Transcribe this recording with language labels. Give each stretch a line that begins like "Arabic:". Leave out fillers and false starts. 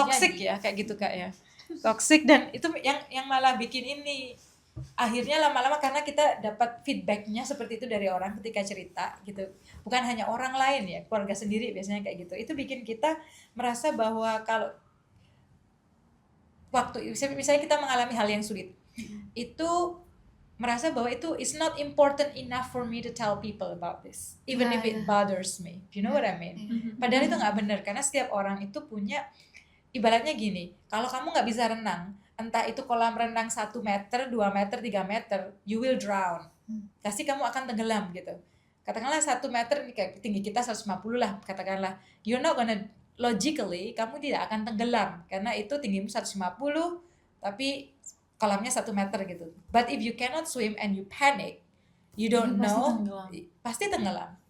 Indonesian: Toxic ya kayak gitu kak ya, toxic, dan itu yang malah bikin ini akhirnya lama-lama karena kita dapat feedbacknya seperti itu dari orang ketika cerita gitu, bukan hanya orang lain ya, keluarga sendiri biasanya kayak gitu, itu bikin kita merasa bahwa kalau waktu misalnya kita mengalami hal yang sulit itu merasa bahwa itu
English: it's not important enough for me to tell people about this, even if it bothers me. You know what I mean?
Indonesian: Padahal itu nggak benar, karena setiap orang itu punya, ibaratnya gini, kalau kamu nggak bisa renang, entah itu kolam renang 1 meter, 2 meter, 3 meter,
English: you will drown.
Indonesian: Pasti kamu akan tenggelam gitu. Katakanlah 1 meter, ini kayak tinggi kita 150 lah, katakanlah.
English: You're not gonna, logically,
Indonesian: kamu tidak akan tenggelam, karena itu tinggimu 150, tapi kolamnya 1 meter gitu.
English: But if you cannot swim and you panic, you don't know,
Indonesian: pasti tenggelam.